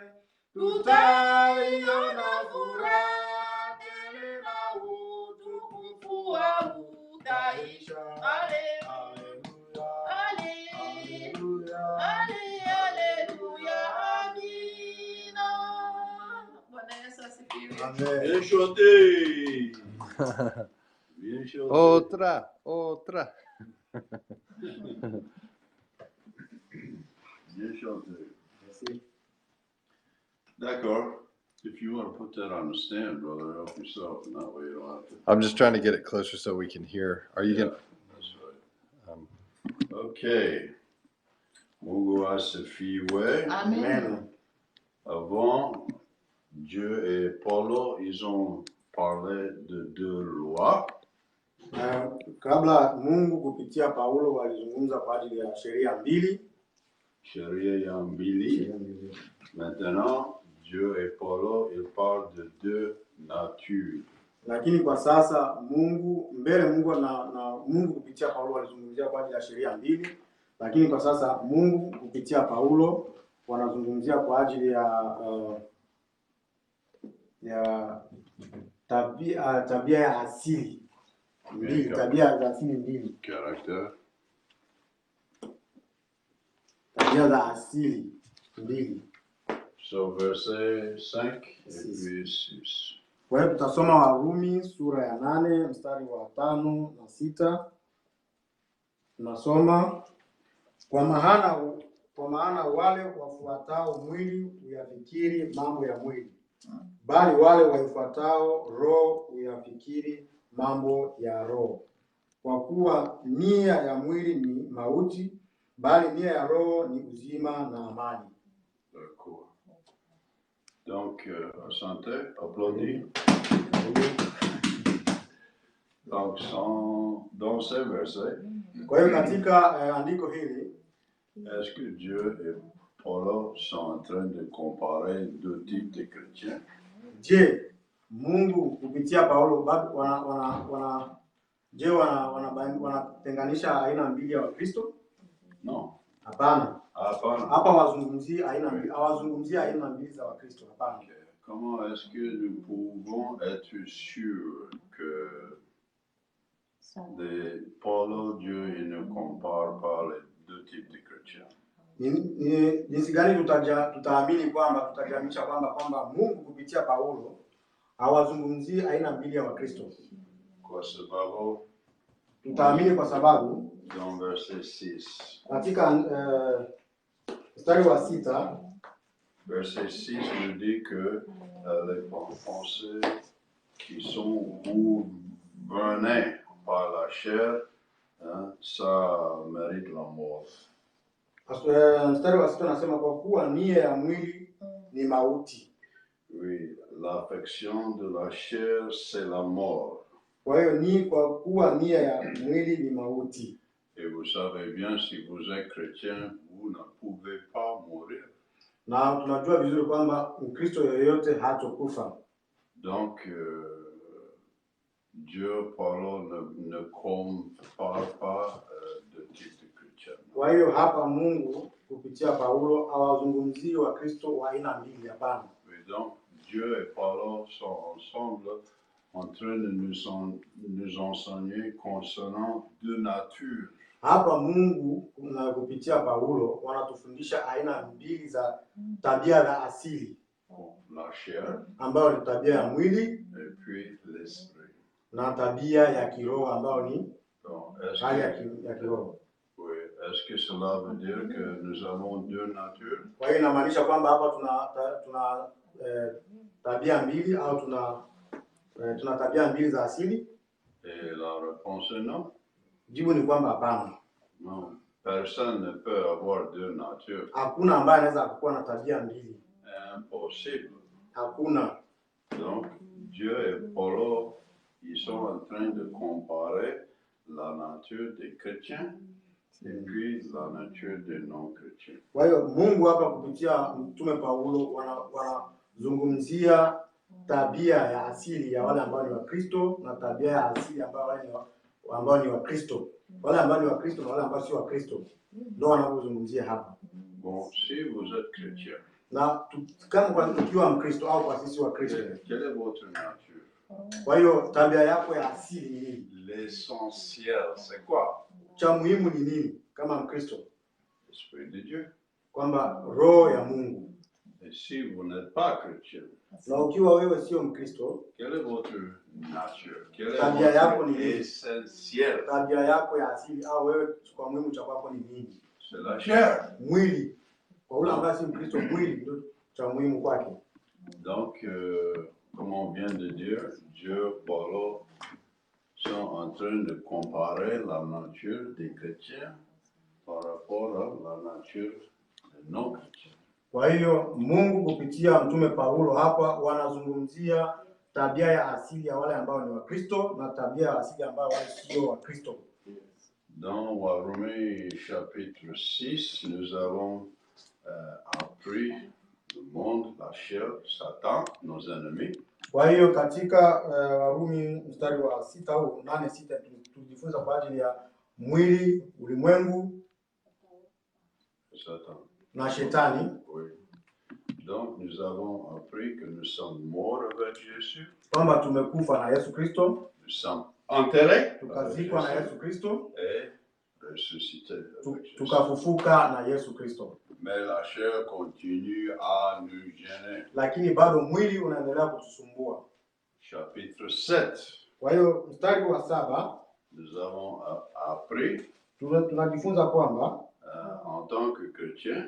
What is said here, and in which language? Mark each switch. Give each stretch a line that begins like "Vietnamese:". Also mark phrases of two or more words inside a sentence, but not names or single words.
Swahili: Tutaiona furaha tele na utukufu wa utaisha. Haleluya, haleluya, amina. Bwana Yesu asifiwe.
French: Bien chanté. Bien chanté. Otra. Bien chanté. D'accord.
English: If you want to put that on the stand, brother, help yourself, and that way you don't have to. I'm just trying to get it closer so we can hear. Are you Yeah, gonna? that's right. Okay.
Swahili: Mungu asifiwe. Amen.
French: Avant, Dieu et Paulo, ils ont parlé de deux lois.
Swahili: Kabla Mungu kupitia Paulo walizungumza kwa ajili ya sheria mbili. Sheria ya mbili.
French: Maintenant, Dieu et Paulo, ils parlent de deux natures.
Swahili: Lakini kwa sasa Mungu Mungu kupitia Paulo walizungumzia kwa ajili ya sheria mbili, lakini kwa sasa Mungu kupitia Paulo wanazungumzia kwa ajili ya tabia ya asili mbili, tabia za asili mbili.
French: Caractère.
Swahili: Tabia za asili mbili.
French: So verset 5 et puis 6.
Swahili: Kwa hiyo tutasoma Warumi sura ya 8 mstari wa 5 na 6. Tunasoma, kwa maana wale wafuatao mwili huyafikiri mambo ya mwili, bali wale waifuatao roho huyafikiri mambo ya roho. Kwa kuwa nia ya mwili ni mauti, bali nia ya roho ni uzima na amani.
French: D'accord. Donc, santé, applaudis. Donc, dans ces versets,
Swahili: Kwa hiyo katika andiko hili,
French: est-ce que Dieu et Paulo sont en train de comparer deux types de chrétiens?
Swahili: je, Mungu kupitia Paulo wanatenganisha aina mbili ya Wakristo?
French: Non.
Swahili: Hapana. Hapana. Hapa hawazungumzii aina mbili za Wakristo. Hapana. Okay.
French: Comment est-ce que nous pouvons être sûrs que Paulo, Dieu, il ne compare pas les deux types de chrétiens?
Swahili: Jinsi gani tutaamini kwamba tutajamisha kwamba Mungu kupitia Paulo hawazungumzii aina mbili ya Wakristo? Kwa sababu tutaamini kwa sababu
French: dans verset 6.
Swahili: Katika mstari wa 6,
French: verset 6 nous dit que les pensées qui sont gouvernées par la chair, hein, ça mérite la mort.
Swahili: Mstari wa 6 unasema, kwa kuwa nia ya mwili ni mauti,
French: Oui, l'affection de la chair, c'est la mort.
Swahili: Kwa hiyo ni kwa kuwa nia ya mwili ni mauti.
French: Et vous savez bien, si vous êtes chrétien, vous ne pouvez pas mourir.
Swahili: Na tunajua vizuri kwamba Mkristo yoyote hatokufa.
French: Donc, Dieu, Paulo, ne compare pas de type de chrétien.
Swahili: Kwa hiyo hapa Mungu kupitia Paulo hawazungumzii Wakristo wa aina mbili, hapana.
French: Donc, Dieu et Paulo sont ensemble en train de nous enseigner concernant deux natures.
Swahili: Hapa Mungu na kupitia Paulo wanatufundisha aina mbili za tabia za asili.
French: La chair,
Swahili: ambayo ni tabia ya mwili,
French: et puis l'esprit.
Swahili: Na tabia ya kiroho ambayo ni hali ya kiroho.
French: Oui, est-ce que cela veut dire que nous avons deux natures?
Swahili: Kwa hiyo inamaanisha kwamba hapa tuna tabia mbili au tuna tabia mbili za asili?
French: Et la réponse est non.
Swahili: Jibu ni kwamba hapana.
French: Non, personne ne peut avoir deux natures.
Swahili: Hakuna ambaye anaweza kuwa na tabia mbili.
French: Impossible.
Swahili: Hakuna.
French: Donc, Dieu et Paulo, ils sont en train de comparer la nature des chrétiens et puis la nature des non-chrétiens.
Swahili: Kwa hiyo Mungu hapa kupitia mtume Paulo wanazungumzia tabia ya asili ya wale ambao ni Wakristo na tabia ya asili ambao ni Wakristo. Wale ambao ni Wakristo na wale ambao si Wakristo ndio wanazungumzia hapa.
French: Bon, si vous êtes chrétien,
Swahili: na kama ukiwa Mkristo au kwa sisi Wakristo,
French: quelle est votre nature?
Swahili: Kwa hiyo tabia yako ya asili ni nini?
French: L'essentiel, c'est quoi?
Swahili: Cha muhimu ni nini kama Mkristo?
French: L'esprit de Dieu.
Swahili: Kwamba roho ya Mungu.
French: Et si vous n'êtes pas chrétien,
Swahili: na ukiwa wewe sio Mkristo,
French: quelle est votre nature? Quelle est
Swahili: tabia yako ni
French: votre
Swahili: nini?
French: essentiel?
Swahili: Tabia yako ya asili au wewe kwa muhimu cha kwako ni nini?
French: C'est la chair.
Swahili: Mwili. Kwa ule ambaye si Mkristo, mwili ndio cha muhimu kwake. Donc, comme on vient de dire, Dieu, Paulo sont en train de comparer la nature des chrétiens par rapport à la nature des non-chrétiens. Kwa hiyo Mungu kupitia mtume Paulo hapa wanazungumzia tabia ya asili ya wale ambao ni Wakristo na tabia ya asili ambao wale sio Wakristo.
French: Dans Warumi chapitre 6, nous avons appris le monde, la chair, Satan, nos ennemis.
Swahili: Kwa hiyo katika Warumi mstari wa 6 au 8:6 tulijifunza kwa ajili ya mwili, ulimwengu, Satan na shetani.
French: Oui. Donc nous avons appris que nous sommes morts avec Jésus.
Swahili: Kwamba tumekufa na Yesu Kristo.
French: Nous sommes enterrés.
Swahili: Tukazikwa na Yesu Kristo.
French: Et ressuscités.
Swahili: Tukafufuka na Yesu Kristo.
French: Mais la chair continue à nous gêner.
Swahili: Lakini bado mwili unaendelea kutusumbua.
French: Chapitre 7.
Swahili: Kwa hiyo mstari wa 7
French: nous avons appris
Swahili: tunajifunza kwamba
French: en tant que chrétien,